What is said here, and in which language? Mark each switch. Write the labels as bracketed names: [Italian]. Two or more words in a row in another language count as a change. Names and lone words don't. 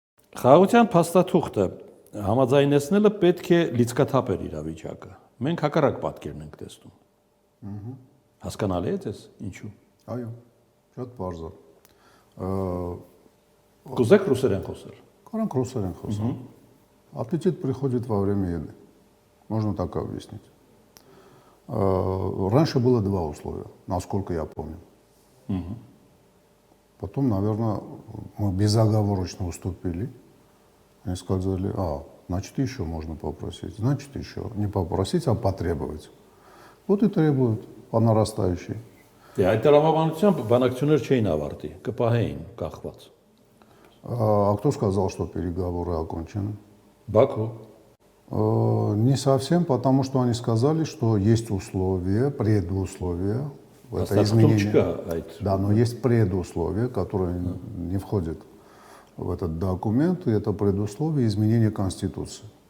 [Armenian] Խաղաղության փաստաթուղթը համաձայնեցնելը պետք է լիցքաթափեր իրավիճակը։ Մենք հակառակ պատկերն ենք տեսնում։ Հասկանալի է ձեզ ինչու։ Այո, շատ բարձր։ Կուզեք ռուսերեն խոսել։ Կարանք ռուսերեն խոսալ։ [Russian] Аппетит приходит во время еды. Можно так объяснить. Раньше было два условия, насколько я помню. Потом, наверное, мы безоговорочно уступили. Они сказали, значит, еще можно попросить. Значит, еще. Не попросить, а потребовать. Вот и требуют по нарастающей. [Armenian] Այդ տրամաբանությամբ բանակցություններ չէին ավարտի, կպահեին կախված։ [Russian] А кто сказал, что переговоры окончены? Բաքու։ Не совсем, потому что они сказали, что есть условия, предусловия в это изменение. Да, но есть предусловия, которые не входят в этот документ, и это предусловие изменения Конституции.